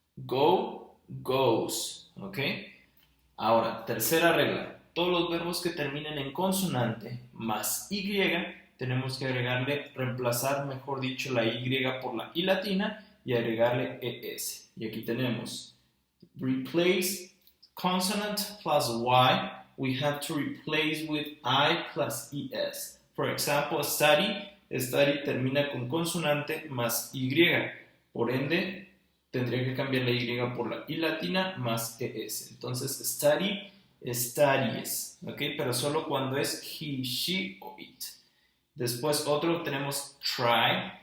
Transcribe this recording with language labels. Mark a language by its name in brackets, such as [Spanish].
[Spanish] Go, goes, ¿ok? Ahora, tercera regla. Todos los verbos que terminen en consonante más y, tenemos que reemplazar, mejor dicho, la y por la i latina y agregarle es. Y aquí tenemos [English] replace consonant plus y. We have to replace with I plus es. For example, [Spanish] study termina con consonante más y. Por ende, tendría que cambiar la y por la i latina más es. Entonces, study, studies, ¿ok? Pero solo cuando es he, she o it. Después otro tenemos try.